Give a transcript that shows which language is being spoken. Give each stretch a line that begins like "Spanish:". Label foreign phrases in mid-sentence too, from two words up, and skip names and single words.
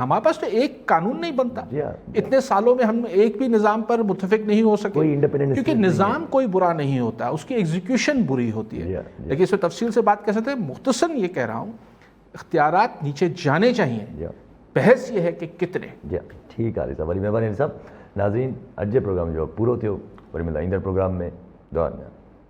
Urdu: ہمارے پاس تو ایک قانون نہیں بنتا، اتنے سالوں میں ہم ایک بھی نظام پر متفق نہیں ہو سکے، کیونکہ نظام کوئی برا نہیں ہوتا، اس کی ایگزیکیوشن بری ہوتی ہے. لیکن اس میں تفصیل سے بات کر سکتے ہیں. مختصراً یہ کہہ رہا ہوں اختیارات نیچے جانے چاہیے، بحث یہ ہے کہ کتنے. ٹھیک ہے صاحب،
Sindhi: ولی مہربانی
Urdu: صاحب.
Sindhi: ناظرین اج جو پروگرام جو پورو تھو، وری ملدا ईंदड़ प्रोग्राम में.